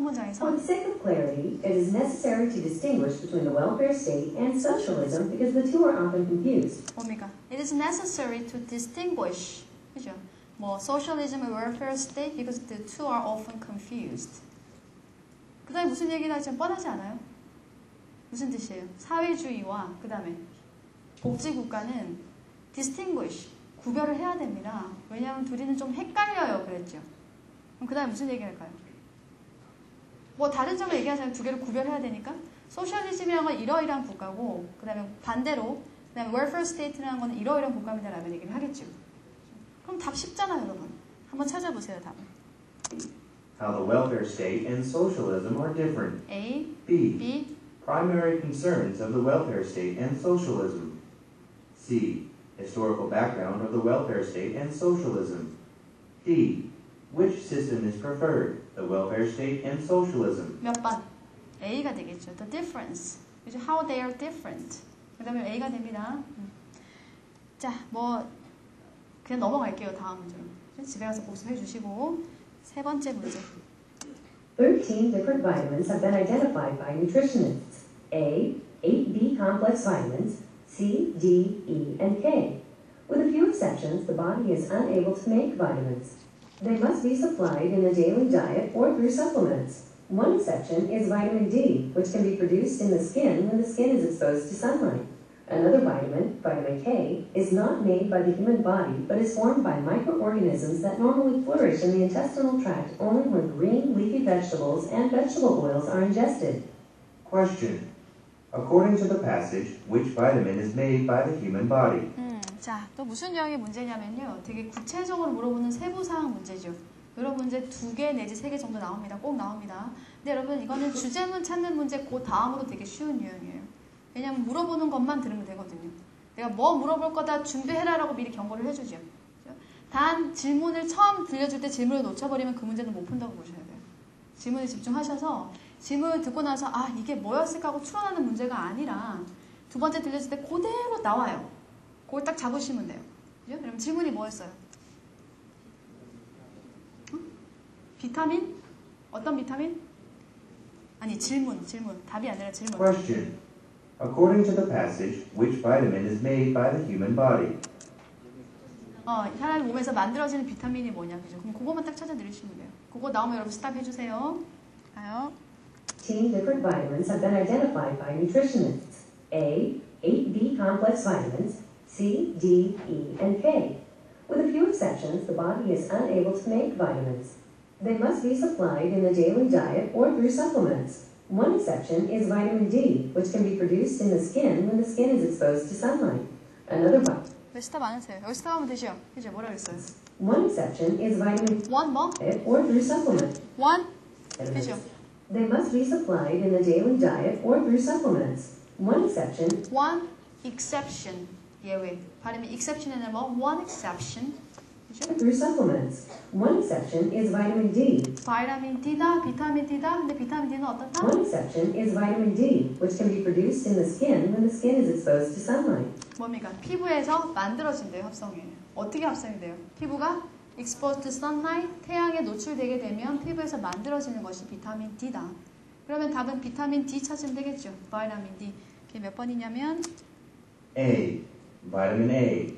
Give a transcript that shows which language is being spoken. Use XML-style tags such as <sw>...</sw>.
<ko>문장에서</ko> <en>the sake of clarity, it is necessary to distinguish between the welfare state and socialism because the two are often confused.</en> <ko>뭡니까?</ko> <en>It is necessary to distinguish, 그죠? 뭐 socialism and welfare state because the two are often confused.</en> <ko>그 다음에 무슨 얘기를 하지? 뻔하지 않아요? 무슨 뜻이에요? 사회주의와 그 다음에 복지국가는 distinguish, 구별을 해야 됩니다. 왜냐하면 둘이는 좀 헷갈려요. 그랬죠. 그럼 그 다음에 무슨 얘기 할까요? 뭐 다른 점을 얘기하자면 두 개를 구별해야 되니까 소셜리즘이라는 건 이러이러한 국가고 그 다음에 반대로 그 다음에 welfare state라는 건 이러이러한 국가입니다라는 얘기를 하겠죠. 그럼 답 쉽잖아요, 여러분. 한번 찾아보세요, 답을.</ko> <en>How the welfare state and socialism are different. A, B. B, Primary concerns of the welfare state and socialism. C. Historical background of the welfare state and socialism. D. Which system is preferred, the welfare state and socialism?</en> <ko>몇 번? A가 되겠죠.</ko> <en>The difference. 그죠? How they are different.</en> <ko>그 다음에 A가 됩니다. 자, 뭐 그냥 넘어갈게요. 다음 문제로. 집에 가서 복습해 주시고 세 번째 문제.</ko> <en>13 different vitamins have been identified by nutritionists. A, 8B complex vitamins, C, D, E, and K. With a few exceptions, the body is unable to make vitamins. They must be supplied in the daily diet or through supplements. One exception is vitamin D, which can be produced in the skin when the skin is exposed to sunlight. Another vitamin, vitamin K, is not made by the human body but is formed by microorganisms that normally flourish in the intestinal tract only when green leafy vegetables and vegetable oils are ingested. Question. According to the passage, which vitamin is made by the human body?</en> <ko>자, 또 무슨 유형의 문제냐면요. 되게 구체적으로 물어보는 세부사항 문제죠. 이런 문제 2개 내지 3개 정도 나옵니다. 꼭 나옵니다. 근데 여러분 이거는 주제문 찾는 문제 그 다음으로 되게 쉬운 유형이에요. 왜냐면 물어보는 것만 들으면 되거든요. 내가 뭐 물어볼 거다 준비해라라고 미리 경고를 해주죠. 단 질문을 처음 들려줄 때 질문을 놓쳐버리면 그 문제는 못 푼다고 보셔야 돼요. 질문에 집중하셔서 질문을 듣고 나서 아 이게 뭐였을까 하고 추론하는 문제가 아니라 두 번째 들려줄 때 그대로 나와요. 그걸 딱 잡으시면 돼요. 그죠? 그럼 질문이 뭐였어요? 비타민? 어떤 비타민? 아니 질문. 답이 아니라 질문.</ko> <en>Question. According to the passage, which vitamin is made by the human body?</en> <ko>사람 몸에서 만들어지는 비타민이 뭐냐, 그죠? 그럼 그거만 딱 찾아 들으시면 돼요. 그거 나오면 여러분 스탑 해주세요. 가요.</ko> <en>15 different vitamins have been identified by nutritionists. A, 8B complex vitamins, C, D, E, and K. With a few exceptions, the body is unable to make vitamins. They must be supplied in the daily diet or through supplements. One exception is vitamin D, which can be produced in the skin when the skin is exposed to sunlight. Another one.</en> <ko>왜 스탑 안 하세요? 여기 스탑하면 되죠? 그죠? 뭐라 그랬어요?</ko> <en>One exception is vitamin One 뭐? diet or through supplement.</en> <ko>One? 그죠?</ko> <en>They must be supplied in the daily diet or through supplements. One exception. One exception.</en> <ko>예외. 발음이 exception에는 뭐?</ko> <en>One exception.</en> <ko>그죠?</ko> <en>through supplements. One exception is vitamin D.</en> <ko>바이타민 D다, 비타민 D다. 근데 비타민 D는 어떻다?</ko> <en>One exception is vitamin D, which can be produced in the skin when the skin is exposed to sunlight.</en> <ko>뭡니까? 피부에서 만들어진대요, 합성이. 어떻게 합성이 돼요? 피부가</ko> <en>exposed to sunlight,</en> <ko>태양에 노출되게 되면 피부에서 만들어지는 것이 비타민 D다. 그러면 답은 비타민 D 찾으면 되겠죠. 바이타민 D. 그게 몇 번이냐면</ko> <en>A. Vitamin A.</en>